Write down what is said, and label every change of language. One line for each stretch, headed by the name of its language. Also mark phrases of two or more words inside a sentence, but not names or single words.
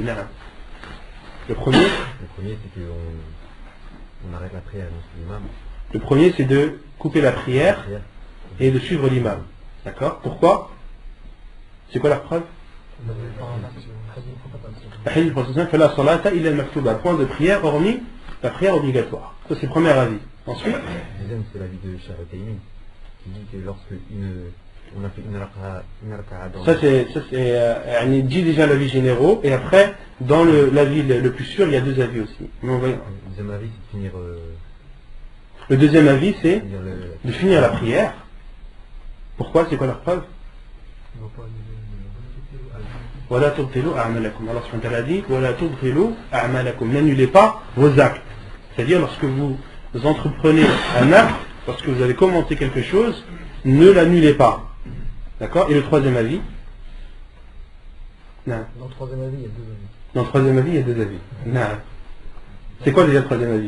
French: Le premier, c'est qu'on arrête la prière avec l'imam. Le premier, c'est de couper la prière et de suivre l'imam. D'accord? Pourquoi? C'est quoi la preuve? La hadith du prophète fait
Arabic: لا صلاة إلا المكتوبة,
French: point de prière hormis la prière obligatoire. Ça, c'est le premier avis. Ensuite, le deuxième, c'est l'avis de Cheikh Al-Utaymin qui dit que lorsque on a fait une raka'a dans... Ça c'est dit déjà l'avis généraux, et après, dans l'avis le plus sûr, il y a 2 avis aussi. Mais on va... Le deuxième avis, c'est de finir... Le deuxième avis, c'est de finir la prière. Pourquoi? C'est quoi la preuve?
Arabic: ولا تبطلوا أعمالكم. Allah سبحانه وتعالى dit ولا تبطلوا أعمالكم.
French: N'annulez pas vos actes. C'est-à-dire, lorsque vous entreprenez un acte, lorsque vous avez commenté quelque chose, ne l'annulez pas. D'accord? Et le troisième avis? Non. Dans le troisième avis, il y a 2 avis. Dans le troisième avis, il y a 2 avis. Non. C'est quoi déjà le troisième avis?